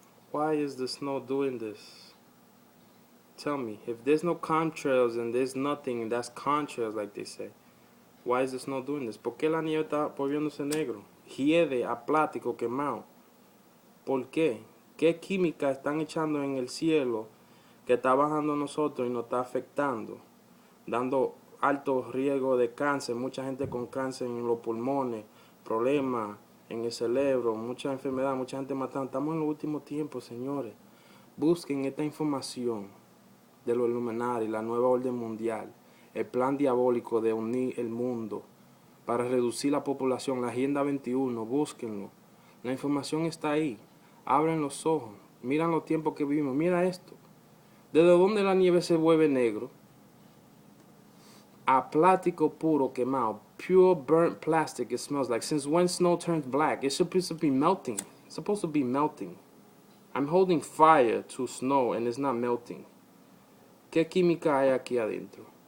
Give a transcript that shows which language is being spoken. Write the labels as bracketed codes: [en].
[en] Why is the snow doing this? Tell me, if there's no contrails and there's nothing, that's contrails like they say. Why is the snow doing this? [es] ¿Por qué la nieve está volviéndose negro? Hiede, aplático, quemado. ¿Por qué? ¿Qué química están echando en el cielo que está bajando a nosotros y nos está afectando? Dando alto riesgo de cáncer, mucha gente con cáncer en los pulmones, problemas en el cerebro, mucha enfermedad, mucha gente matando. Estamos en los últimos tiempos, señores. Busquen esta información de los Illuminati, la nueva orden mundial, el plan diabólico de unir el mundo para reducir la población, la Agenda 21, búsquenlo. La información está ahí. Abren los ojos, miran los tiempos que vivimos. Mira esto. ¿Desde dónde la nieve se vuelve negro? A plástico puro quemado. [en] Pure burnt plastic it smells like. Since when snow turns black? It's supposed to be melting. It's supposed to be melting. I'm holding fire to snow and it's not melting. [es] ¿Qué química hay aquí adentro?